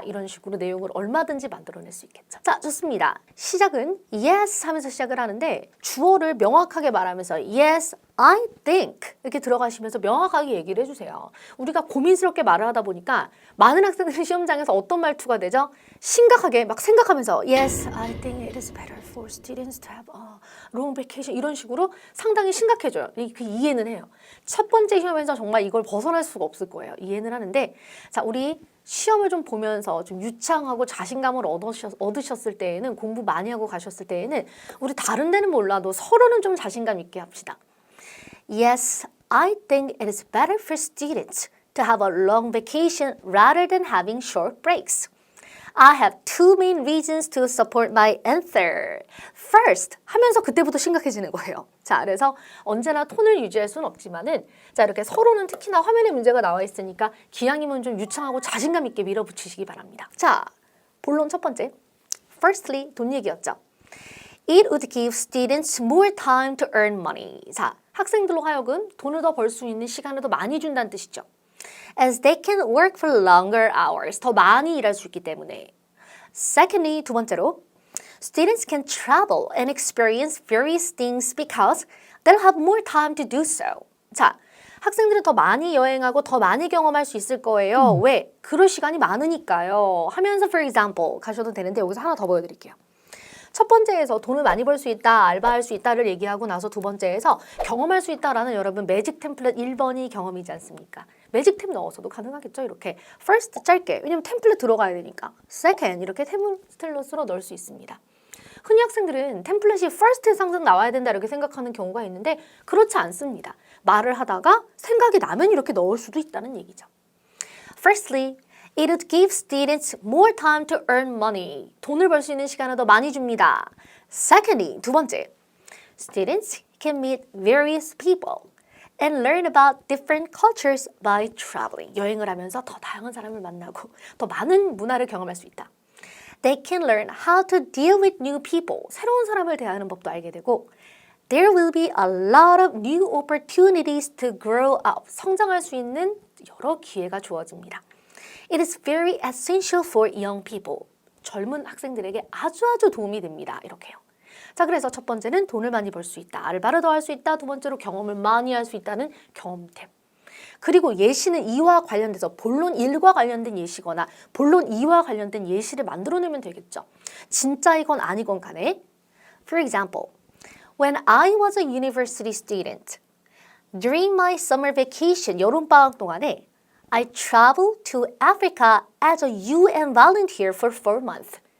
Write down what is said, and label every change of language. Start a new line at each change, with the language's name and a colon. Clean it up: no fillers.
Korean: 이런 식으로 내용을 얼마든지 만들어낼 수 있겠죠. 자, 좋습니다. 시작은 yes 하면서 시작을 하는데 주어를 명확하게 말하면서
English: yes, I think
Korean: 이렇게 들어가시면서 명확하게 얘기를 해주세요. 우리가 고민스럽게 말을 하다 보니까 많은 학생들이 시험장에서 어떤 말투가 되죠? 심각하게 막 생각하면서
English: Yes, I think it is better for students to have a long vacation
Korean: 이런 식으로 상당히 심각해져요. 그 이해는 해요. 첫 번째 시험에서 정말 이걸 벗어날 수가 없을 거예요. 이해는 하는데 자, 우리 시험을 좀 보면서 좀 유창하고 자신감을 얻으셨을 때에는 공부 많이 하고 가셨을 때에는 우리 다른 데는 몰라도 서로는 좀 자신감 있게 합시다.
English: Yes, I think it is better for students to have a long vacation rather than having short breaks. I have two main reasons to support my answer. First,
Korean: 하면서 그때부터 심각해지는 거예요. 자, 그래서 언제나 톤을 유지할 수는 없지만은 자, 이렇게 서로는 특히나 화면에 문제가 나와 있으니까 기왕이면 좀 유창하고 자신감 있게 밀어붙이시기 바랍니다. 자, 본론 첫 번째. Firstly, 돈 얘기였죠.
English: It would give students more time to earn money.
Korean: 자, 학생들로 하여금 돈을 더 벌 수 있는 시간을 더 많이 준다는 뜻이죠.
English: As they can work for longer hours.
Korean: 더 많이 일할 수 있기 때문에.
English: Secondly,
Korean: 두 번째로
English: Students can travel and experience various things because they'll have more time to do so.
Korean: 자, 학생들은 더 많이 여행하고 더 많이 경험할 수 있을 거예요. 왜? 그럴 시간이 많으니까요. 하면서 for example 가셔도 되는데 여기서 하나 더 보여드릴게요. 첫 번째에서 돈을 많이 벌 수 있다, 알바할 수 있다를 얘기하고 나서 두 번째에서 경험할 수 있다라는 여러분 매직 템플릿 1번이 경험이지 않습니까? 매직템 넣어서도 가능하겠죠. 이렇게 first 짧게, 왜냐면 템플릿 들어가야 되니까. second 이렇게 템플릿으로 넣을 수 있습니다. 흔히 학생들은 템플릿이 first에서 항상 나와야 된다 이렇게 생각하는 경우가 있는데 그렇지 않습니다. 말을 하다가 생각이 나면 이렇게 넣을 수도 있다는 얘기죠.
English: Firstly, it would give students more time to earn money.
Korean: 돈을 벌 수 있는 시간을 더 많이 줍니다.
English: Secondly,
Korean: 두 번째,
English: students can meet various people and learn about different cultures by traveling.
Korean: 여행을 하면서 더 다양한 사람을 만나고 더 많은 문화를 경험할 수 있다.
English: They can learn how to deal with new people.
Korean: 새로운 사람을 대하는 법도 알게 되고
English: There will be a lot of new opportunities to grow up.
Korean: 성장할 수 있는 여러 기회가 주어집니다.
English: It is very essential for young people.
Korean: 젊은 학생들에게 아주 도움이 됩니다. 이렇게요. 자, 그래서 첫 번째는 돈을 많이 벌 수 있다. 알바를 더 할 수 있다. 두 번째로 경험을 많이 할 수 있다는 경험템. 그리고 예시는 이와 관련돼서 본론 1과 관련된 예시거나 본론 2와 관련된 예시를 만들어내면 되겠죠. 진짜이건 아니건 간에
English: For example, when I was a university student, during my summer vacation,
Korean: 여름방학 동안에
English: I traveled to Africa as a UN volunteer for 4 months.